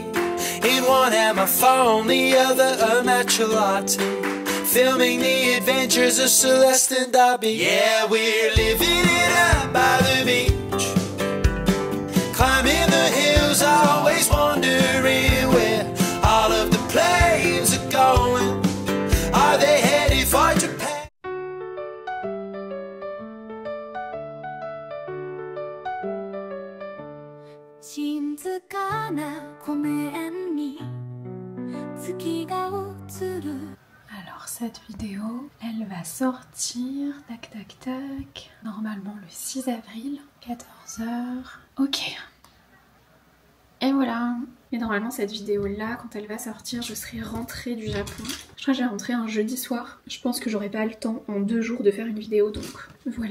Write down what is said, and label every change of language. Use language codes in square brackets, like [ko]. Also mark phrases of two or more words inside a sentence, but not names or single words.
[en] In one hand my phone, the other a matcha latte, filming the adventures of Celeste and Dobby. Yeah, we're living it up by the beach, climbing the hills, always wondering where all of the planes are going. Are they headed for Japan? [ja] 静かな湖面に月が映る [fr] Alors cette vidéo, elle va sortir, tac tac tac, normalement le 6 avril, 14h. Ok. Et voilà. Et normalement cette vidéo là, quand elle va sortir, je serai rentrée du Japon. Je crois que j'ai rentré un jeudi soir. Je pense que j'aurai pas le temps en 2 jours de faire une vidéo, donc voilà.